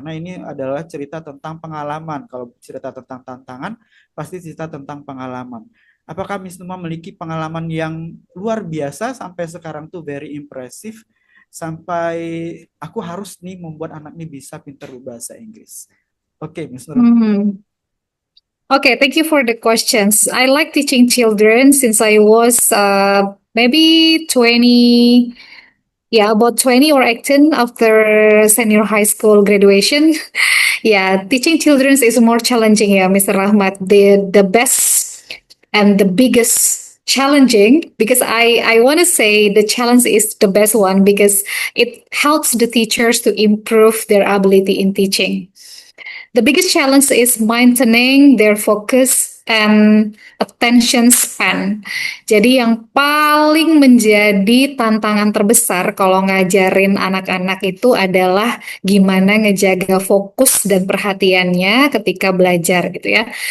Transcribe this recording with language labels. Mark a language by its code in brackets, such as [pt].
[id] Karena ini adalah cerita tentang pengalaman. Kalau cerita tentang tantangan, pasti cerita tentang pengalaman. Apakah Miss Nurma memiliki pengalaman yang luar biasa sampai sekarang tuh [en] very impressive [id] sampai aku harus nih membuat anak nih bisa pintar berbahasa Inggris. Oke, Miss Nurma. Mhm. [en] Okay, thank you for the questions. I like teaching children since I was maybe 20. Yeah, about 20 or 18 after senior high school graduation. Yeah, teaching children is more challenging, yeah, Mr. Rahmat. The best and the biggest challenging because I want to say the challenge is the best one because it helps the teachers to improve their ability in teaching. The biggest challenge is maintaining their focus and attention span. [id] Jadi yang paling menjadi tantangan terbesar kalau ngajarin anak-anak itu adalah gimana ngejaga fokus dan perhatiannya ketika belajar gitu ya.